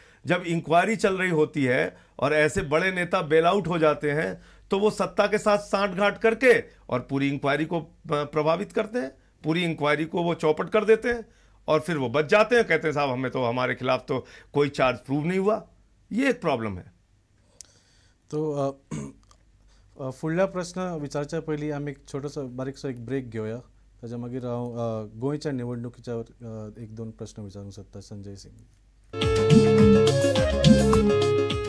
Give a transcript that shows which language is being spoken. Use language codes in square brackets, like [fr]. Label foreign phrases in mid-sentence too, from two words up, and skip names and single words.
[hi] जब इंक्वायरी चल रही होती है और ऐसे बड़े नेता [en] bail out [hi] हो जाते हैं तो वो सत्ता के साथ सांठगांठ करके और पूरी इंक्वायरी को प्रभावित करते हैं, पूरी इंक्वायरी को वो चौपट कर देते हैं, और फिर वो बच जाते हैं, कहते हैं साहब हमें तो, हमारे खिलाफ तो कोई [en] charge prove [hi] नहीं हुआ। ये एक प्रॉब्लम है। [kok] तो फुडल्या प्रश्न विचारच्या पयलीं आमी एक छोटोसो बारीकसो एक ब्रेक घेवया. ताच्या मागीर हांव गोंयच्या निवडणुकीच्या एक दोन प्रश्न विचारूंक सोदता संजय सिंग.